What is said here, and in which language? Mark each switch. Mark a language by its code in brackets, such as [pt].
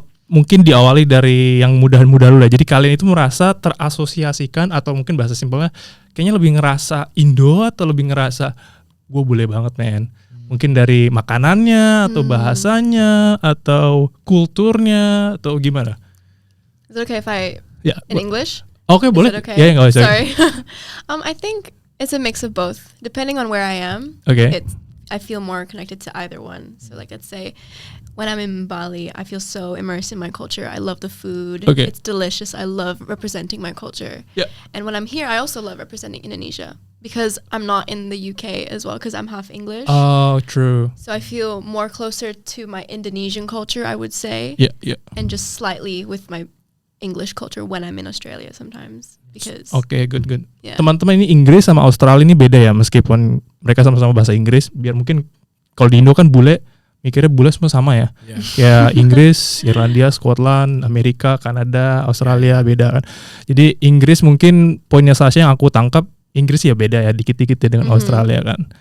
[id] Mungkin diawali dari yang mudah-mudah dulu lah. Jadi kalian itu merasa terasosiasikan atau mungkin bahasa simpelnya kayaknya lebih ngerasa Indo atau lebih ngerasa gue bule banget men. Mungkin dari makanannya atau bahasanya atau kulturnya atau gimana? [en] Is it okay if I in English? [id] Oke, boleh. [en] Okay? [id] Ya, nggak usah. [en] Sorry. I think it's a mix of both. Depending on where I am, I feel more connected to either one. So like let's say when I'm in Bali, I feel so immersed in my culture. I love the food. Okay. It's delicious. I love representing my culture. Yeah. And when I'm here, I also love representing Indonesia because I'm not in the UK as well because I'm half English. Oh, true. So I feel more closer to my Indonesian culture, I would say. Yeah. And just slightly with my English culture when I'm in Australia sometimes because Good. Yeah. [id] Teman-teman ini Inggris sama Australia ini beda ya, meskipun mereka sama-sama bahasa Inggris, biar mungkin kalau di Indo kan bule mikirnya bule semua sama ya. Ya Inggris, Irlandia, Scotland, Amerika, Kanada, Australia beda kan. Jadi Inggris mungkin poinnya Sasha yang aku tangkap, Inggris ya beda ya dikit-dikit ya dengan Australia kan.